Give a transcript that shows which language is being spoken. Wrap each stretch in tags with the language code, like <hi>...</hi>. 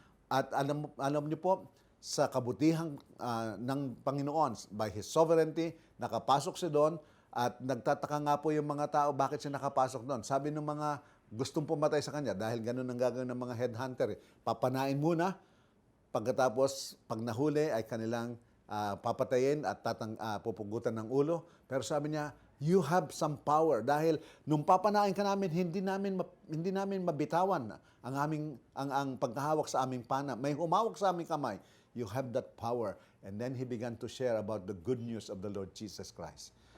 <tl>At alam niyo po, sa kabutihan ng Panginoon,</tl> <en>by His sovereignty,</en> <tl>nakapasok siya doon at nagtataka nga po yung mga tao bakit siya nakapasok doon. Sabi ng mga gustong pumatay sa kanya, dahil ganun ang gagawin ng mga headhunter, papanain muna, pagkatapos, pag nahuli, ay kanilang papatayin at pupugutan ng ulo. Pero sabi niya,</tl> <en>you have some power.</en> <tl>Dahil nung papanain ka namin, hindi namin mabitawan ang pagkahawak sa aming pana. May humawak sa aming kamay.</tl> <en>You have that power. And then he began to share about the good news of the Lord Jesus Christ.</en>